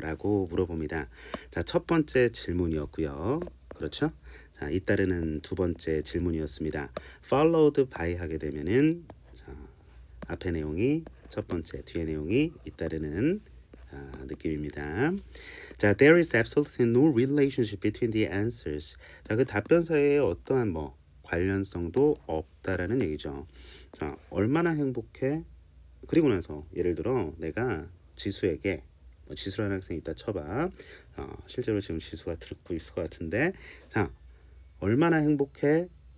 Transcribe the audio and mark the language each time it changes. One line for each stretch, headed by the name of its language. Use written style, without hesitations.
Korean: 라고 물어봅니다. 자, 첫 번째 질문이었고요. 그렇죠? 자, 잇따르는 두 번째 질문이었습니다. followed by 하게 되면은, 자, 앞에 내용이 첫 번째, 뒤에 내용이 잇따르는 느낌입니다. 자,
English: there is absolutely no relationship between the answers.
Korean: 자, 그 답변 사이에 어떠한 뭐 관련성도 없다라는 얘기죠. 자, 얼마나 행복해? 그리고 나서 예를 들어 내가 지수에게, 지수라는 학생이 있다 쳐봐. 실제로 지금 지수가 듣고 있을 것 같은데, 자, 얼마나 행복해?